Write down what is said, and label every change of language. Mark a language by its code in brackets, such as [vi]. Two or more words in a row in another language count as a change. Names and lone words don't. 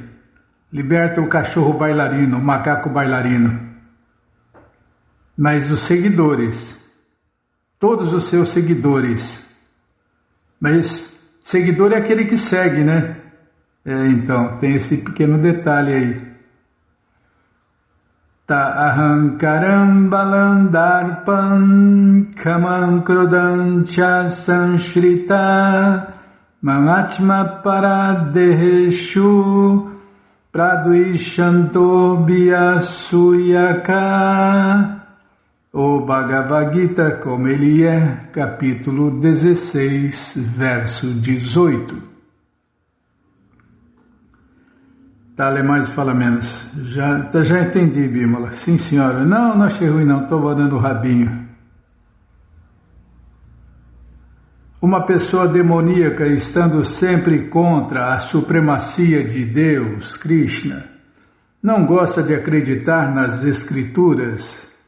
[pt] Liberta o cachorro bailarino, o macaco bailarino. Mas os seguidores, todos os seus seguidores. Mas seguidor é aquele que segue, né? Então, tem esse pequeno detalhe aí. [sa] अहङ्कारं बलं दर्पं कामं क्रोधं च संश्रिताः मामात्मपरदेहेषु प्रद्विषन्तोऽभ्यसूयकाः. [pt] O Bhagavad Gita, como ele é, capítulo 16, verso 18. Tá, lê mais e fala menos. Já entendi, Bímola. Sim, senhora. Não achei ruim não, estou rodando o rabinho. Uma pessoa demoníaca estando sempre contra a supremacia de Deus, Krishna, não gosta de acreditar nas escrituras.